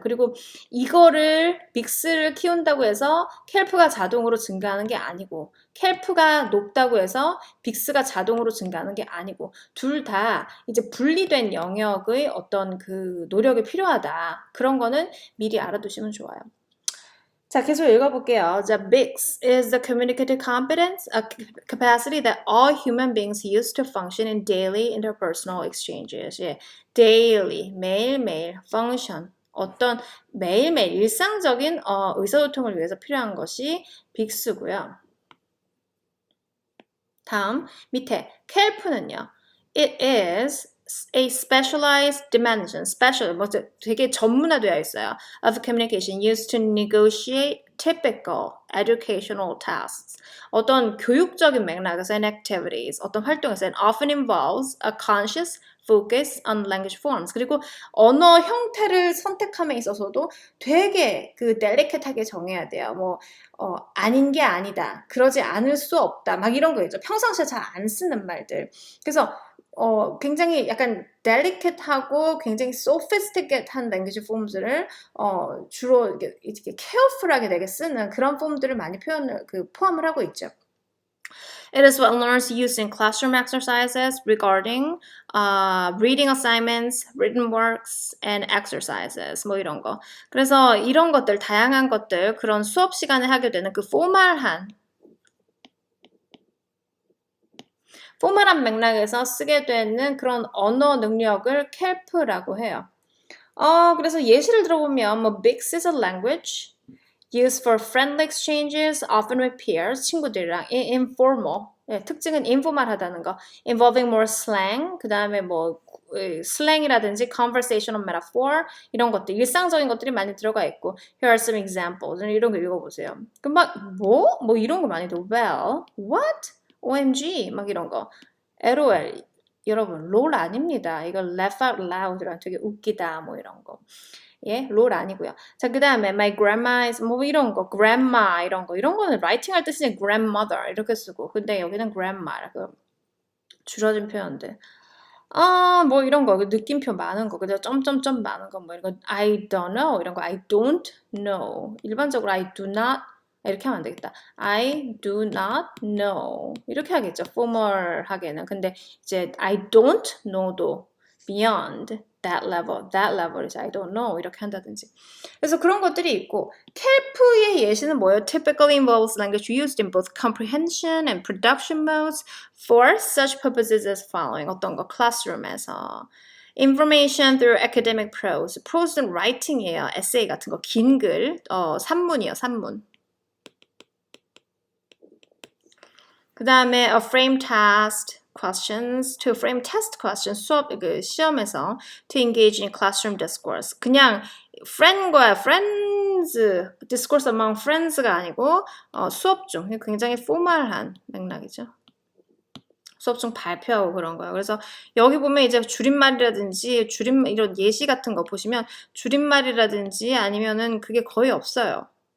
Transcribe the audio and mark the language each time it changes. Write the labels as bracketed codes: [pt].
[ko] 그리고 이거를 빅스를 키운다고 해서 캘프가 자동으로 증가하는 게 아니고 캘프가 높다고 해서 빅스가 자동으로 증가하는 게 아니고 둘 다 이제 분리된 영역의 어떤 그 노력이 필요하다. 그런 거는 미리 알아두시면 좋아요. 자, 계속 읽어볼게요. [en] 자, BICS is the communicative competence, a capacity that all human beings use to function in daily interpersonal exchanges. [ko] 예, daily, 매일매일, function, 어떤 매일매일 일상적인 의사소통을 위해서 필요한 것이 빅스고요. 다음 밑에 캘프는요. [en] It is a specialized dimension, [ko] 되게 전문화되어 있어요. [en] Of communication used to negotiate typical educational tasks. [ko] 어떤 교육적인 맥락에서 [en] and activities, [ko] 어떤 활동에서 [en] and often involves a conscious focus on language forms. [ko] 그리고 언어 형태를 선택함에 있어서도 되게 그 델리케트하게 정해야 돼요. 뭐 아닌 게 아니다. 그러지 않을 수 없다. 막 이런 거 있죠. 평상시에 잘 안 쓰는 말들. 그래서 굉장히 약간 delicate하고 굉장히 sophisticate한 language forms를 주로 이렇게 careful하게 되게 쓰는 그런 폼들을 많이 포함을 하고 있죠. [en] It is what learners use in classroom exercises regarding reading assignments, written works, and exercises. [ko] 뭐 이런 거. 그래서 이런 것들, 다양한 것들, 그런 수업 시간에 하게 되는 그 포멀한 맥락에서 쓰게 되는 그런 언어 능력을 CALP라고 해요. 그래서 예시를 들어보면 뭐 [en] Bix is a language used for friendly exchanges, often with peers, [ko] 친구들이랑 [en] informal. [ko] 네, 특징은 informal하다는 거. [en] Involving more slang, [ko] 그 다음에 뭐 슬랭이라든지 conversational metaphor 이런 것들, 일상적인 것들이 많이 들어가 있고 [en] Here are some examples. [ko] 이런 거 읽어보세요. 그럼 막 뭐 이런 거 많이 돼. [en] Well, what? OMG [ko] 막 이런 거. LOL 여러분 롤 아닙니다. 이거 [en] laugh out loud [ko] 랑 되게 웃기다 뭐 이런 거. 예, 롤 아니고요. 자, 그 다음에 my grandma is 뭐 이런 거, grandma 이런 거는 라이팅 할 때 쓰는 grandmother 이렇게 쓰고 근데 여기는 grandma 그 줄여진 표현들. 뭐 이런 거, 느낌표 많은 거, 그죠? 점점점 많은 거, 뭐 이런 거, [en] I don't know [ko] 이런 거, I don't know. 일반적으로 I do not 이렇게 하면 안 되겠다. [en] I do not know [ko] 이렇게 하겠죠. formal하게는. [en] 근데 이제 I don't know도 beyond that level is I don't know [ko] 이렇게 한다든지. 그래서 그런 것들이 있고 켈프의 예시는 뭐예요? [en] Typically involves language used in both comprehension and production modes for such purposes as following. [ko] 어떤 거? classroom에서 [en] information through academic prose. [ko] prose는 writing이에요. essay 같은 거, 긴 글, 산문이요, 산문. [en] 그 다음에 a frame task questions, to frame test questions, [ko] 시험에서 [en] to engage in classroom discourse. [ko] 그냥 friends, [en] discourse among friends [ko] 가 아니고 수업 중 굉장히 포멀한 맥락이죠. 수업 중 발표하고 그런 거예요. 그래서 여기 보면 이제 줄임말이라든지 이런 예시 같은 거 보시면 줄임말이라든지 아니면은 그게 거의 없어요.